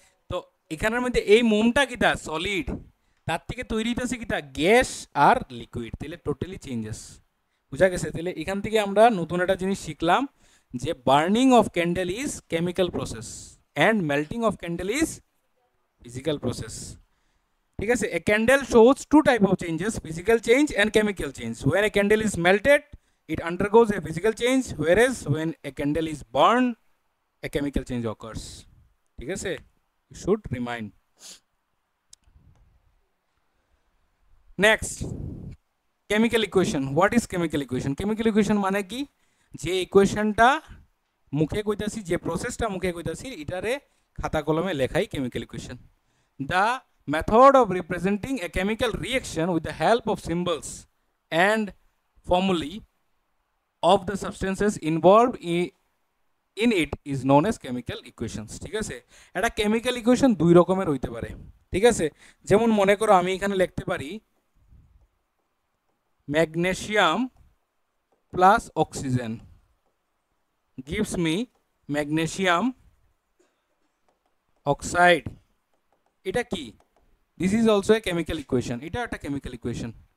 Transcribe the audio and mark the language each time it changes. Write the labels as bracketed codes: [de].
[bn] তো এখানের মধ্যে এই মোমটা কিটা সলিড, তার থেকে তৈরি হইতেছে কিটা গ্যাস আর লিকুইড, তাহলে টোটালি চেঞ্জেস। বুঝা গেছে? তাহলে এখান থেকে আমরা নতুন একটা জিনিস শিখলাম যে [en] burning of candle is chemical process and melting of candle is physical process, [bn] ঠিক আছে। [en] A candle shows two type of changes, physical change and chemical change. When a candle is melted it undergoes a physical change, whereas when a candle is burned a chemical change occurs, [bn] ঠিক আছে, [en] you should remind. Next, chemical equation. What is chemical equation? [bn] Chemical equation মানে কি, যে ইকুয়েশনটা মুখে কইতাছি, যে প্রসেসটা মুখে কইতাছি, এটারে খাতা কলমে লেখাই chemical equation. The [en] method of representing a chemical reaction with the help of symbols and formulae of the substances involved in it is known as chemical equations. [bn] ঠিক আছে, এটা কেমিক্যাল ইকুয়েশন দুই রকমের হইতে পারে। ঠিক আছে, যেমন মনে করো আমি এখানে লিখতে পারি magnesium plus oxygen [en] gives me magnesium oxide, [bn] এটা কি, [en] this is also a chemical equation, [bn] এটা একটা কেমিক্যাল ইকুয়েশন।